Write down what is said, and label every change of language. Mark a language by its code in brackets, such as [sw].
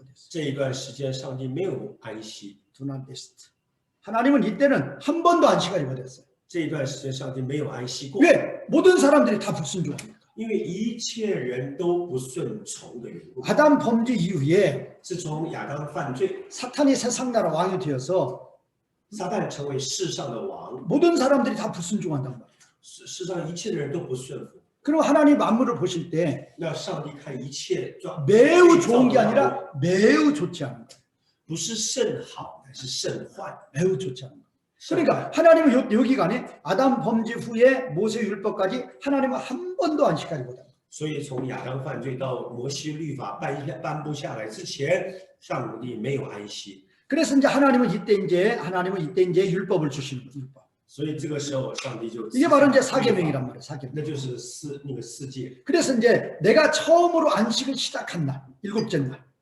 [zh] 这一段时间，上帝没有安息。 두난 베스트. [ko] 하나님은 이때는 한 번도 안식하지 못했어요. [zh] 这一段时间，上帝没有安息过， [ko] 왜? 모든 사람들이 다 불순종합니다. [zh] 因为一切人都不顺从的缘故。 [ko] 아담 범죄 이후에 [zh] 自从亚当犯罪， [ko] 사탄이 세상 나라 왕이 되어서 [zh] 撒旦成为世上的王， [ko] 모든 사람들이 다 불순종한단 말이에요. [zh] 世上一切的人都不顺服。 [ko] 그럼 하나님 만물을 보실 때 [zh] 那上帝看一切， [ko] 매우 좋은 게 아니라 매우 좋지 않은 거예요. [zh] 不是甚好，乃是甚坏。 [ko] 매우 좋지 않은 거예요. 그러니까 하나님은 여기간에 아담 범죄 후에 모세 율법까지 하나님은 한 번도 안식하지 못합니다. [zh] 所以从亚当犯罪到摩西律法颁布下来之前，上帝没有安息。 [ko] 그래서 이제 하나님은 이때 이제 율법을 주시는 거예요. 율법. [zh] 所以这个时候，上帝就 [ko] 이게 바로 이제 사계명이란 말이에요. 사계명. [zh] 那就是四诫。 [ko] 그래서 이제 내가 처음으로 안식을 시작한 날, 일곱째 날,